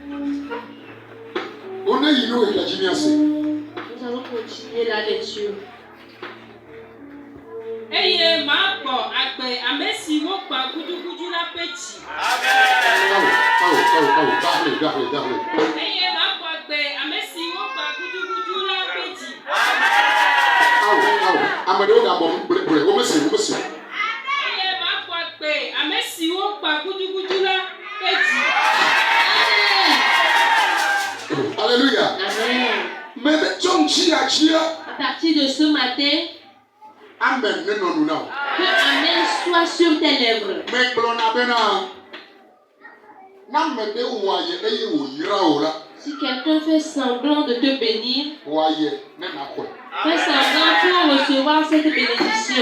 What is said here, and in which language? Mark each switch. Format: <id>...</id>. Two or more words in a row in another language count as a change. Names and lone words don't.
<fr>Nous allons continuer la lecture.</fr> <ee>Eye ma kpɔ agbe ame siwo kpa gudugudu la ƒe dzi. Eye ma kpɔ agbe ame siwo kpa gudugudu la ƒe dzi. Ame ɖewo gabɔ gble womesi. Eye ma kpɔ agbe ame siwo kpa gudugudu la ƒe dzi. Alléluia. Amen.</ee> <fr>Mais À partir de ce matin, Amen. que Amen soit sur tes lèvres. Si quelqu'un fait semblant de te bénir, fais semblant pour recevoir cette bénédiction.</fr>